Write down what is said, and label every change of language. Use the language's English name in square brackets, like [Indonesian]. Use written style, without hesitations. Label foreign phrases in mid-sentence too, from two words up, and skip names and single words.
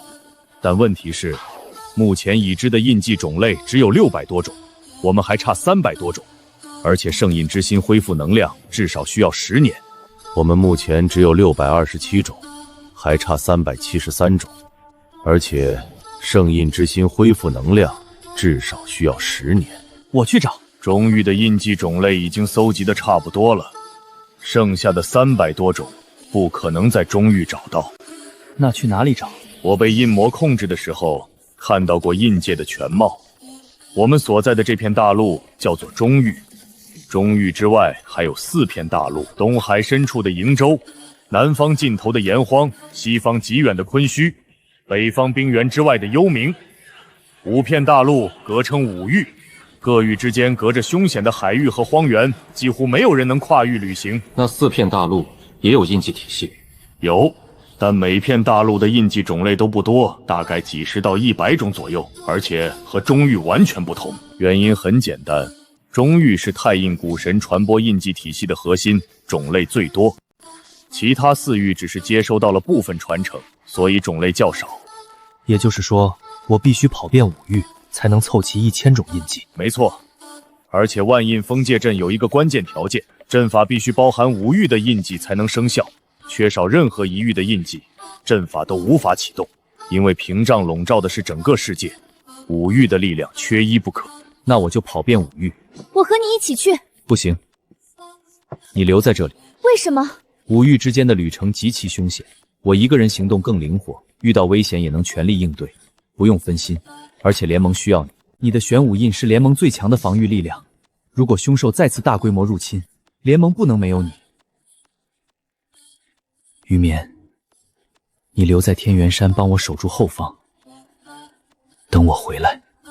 [Chinese] 但問題是，目前已知的印記種類只有600多種，我們還差300多種，而且聖印之心恢復能量至少需要10年。我們目前只有627種，還差373種，而且聖印之心恢復能量至少需要10年。我去找。中域的印记種類已經搜集的差不多了，剩下的300多種不可能在中域找到。那去哪裡找？我被印魔控制的時候，看到過印界的全貌。我們所在的這片大陸叫做中域。中域之外還有4片大陸：東海深處的瀛洲，南方盡頭的炎荒，西方極遠的昆虛，北方冰原之外的幽冥。5片大陸合稱5域，各域之間隔着凶險的海域和荒原，幾乎沒有人能跨域旅行。那4片大陸也有印記體系？有，但每片大陸的印記種類都不多，大概幾10到100種左右，而且和中域完全不同。原因很簡單。中域是太印古神傳播印記體系的核心，種類最多，其他4域只是接收到了部分傳承，所以種類較少。也就是說，我必須跑遍5域，才能湊齊1000種印記。沒錯，而且萬印封界陣有一個關鍵條件，陣法必須包含5域的印記才能生效，缺少任何1域的印記，陣法都無法啟動。因为屏障籠罩的是整個世界，五域的力量缺一不可。那我就跑遍五域。我和你一起去。不行，你留在这里。为什麼？五域之間的旅程極其兇險，我一個人行動更靈活，遇到危險也能全力應對，不用分心。而且聯盟需要你，你的玄武印是聯盟最強的防禦力量。如果凶獸再次大規模入侵，聯盟不能沒有你。玉眠，你留在天元山幫我守住後方，等我回來。